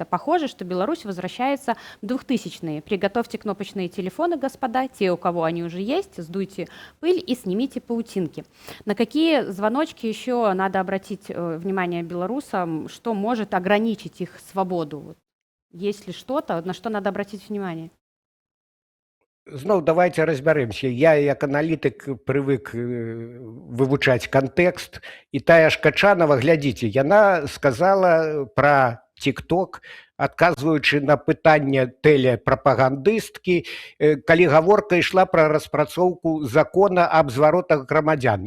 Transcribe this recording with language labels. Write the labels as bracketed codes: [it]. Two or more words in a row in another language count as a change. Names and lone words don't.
[ru] Похоже, что Беларусь возвращается в 2000-е. Приготовьте кнопочные телефоны, господа, те, у кого они уже есть, сдуйте пыль и снимите паутинки. На какие звоночки еще надо обратить внимание белорусам, что может ограничить их свободу? Есть ли что-то, на что надо обратить внимание? [be] Зноў давайте разбяремся. Я як аналітык прывык вывучаць кантэкст, і тая ж Качанова, глядзіце, яна сказала пра TikTok, адказваючы на пытанне тэлепрапагандысткі, калі гаворка ішла пра распрацоўку закона аб зваротах грамадзян.